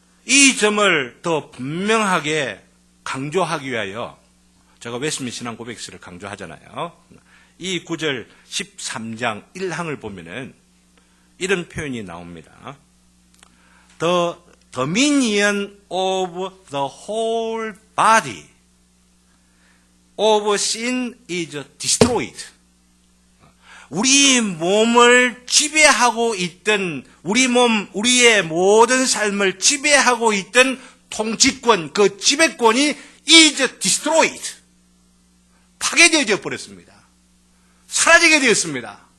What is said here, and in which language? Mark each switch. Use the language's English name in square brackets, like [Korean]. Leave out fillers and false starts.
[Korean] 이 점을 더 분명하게 강조하기 위하여 제가 웨스민 신앙 고백서를 강조하잖아요. 이 9절 13장 1항을 보면은 이런 표현이 나옵니다. [English] The dominion of the whole body of sin is destroyed. [Korean] 우리 몸을 지배하고 있던 우리의 모든 삶을 지배하고 있던 통치권, 그 지배권이 [English] is destroyed. [Korean] 파괴되어져 버렸습니다. 사라지게 되었습니다.